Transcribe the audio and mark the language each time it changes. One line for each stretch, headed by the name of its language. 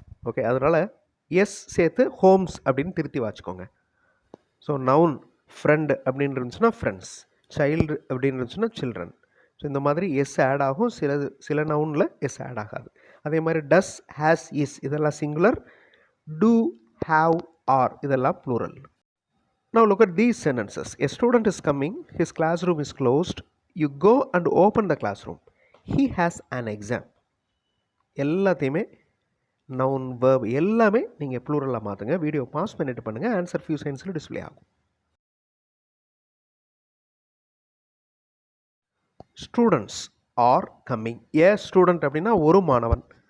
Tamil: Okay, அதனால் S சேர்த்து Holmes அப்படின்னு திருத்தி வச்சுக்கோங்க. ஸோ நவுன் ஃப்ரெண்டு அப்படின்னு இருந்துச்சுன்னா ஃப்ரெண்ட்ஸ், சைல்டு அப்படின்னு இருந்துச்சுன்னா சில்ட்ரன். ஸோ இந்த மாதிரி எஸ் ஆட் ஆகும், சில நவுனில் எஸ் ஆட் ஆகாது. அதே மாதிரி டஸ், ஹேஸ், இஸ் இதெல்லாம் சிங்குலர். டூ, ஹாவ், ஆர் இதெல்லாம் plural.
English: Now look at these sentences. A student is coming, his classroom is closed. You go and open the classroom. He has an exam.
Tamil: எல்லாத்தையுமே noun verb எல்லாமே நீங்கள் ப்ளூரலாக மாற்றுங்க. Video pass பண்ணிட்டு பண்ணுங்கள். Answer few செகண்ட்ஸில் display ஆகும்.
English: Students are coming. A student
Tamil: அப்படின்னா ஒரு மாணவன்.